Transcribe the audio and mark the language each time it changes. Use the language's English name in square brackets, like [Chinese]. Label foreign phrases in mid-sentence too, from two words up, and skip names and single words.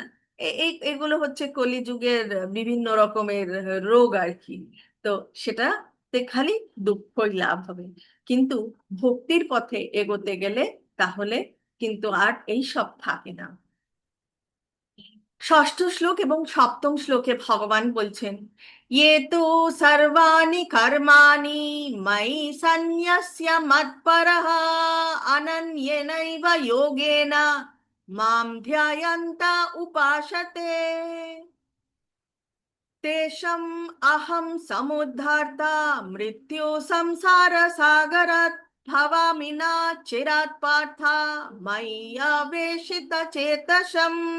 [Bangla] এগুলো হচ্ছে কলিযুগের বিভিন্ন রকমের রোগ আর কি। তো সেটাতে খালি দুঃখই লাভ হবে। কিন্তু ভক্তির পথে এগোতে গেলে তাহলে কিন্তু আর এই সব থাকে না। ষষ্ঠ শ্লোক এবং সপ্তম শ্লোকে ভগবান বলছেন, [Sanskrit] ইয়ে তু সর্বাণি কর্মাণি ময়ি সন্ন্যস্য মৎপরঃ অনন্যেনৈব যোগেন মাম ধ্যায়ন্ত উপাসতে তেষাম অহম সমুদ্ধার্তা মৃত্যু সংসার সাগরাৎ ভবামি না চিরাৎ পার্থ ময়্যাবেশিত চেতসম।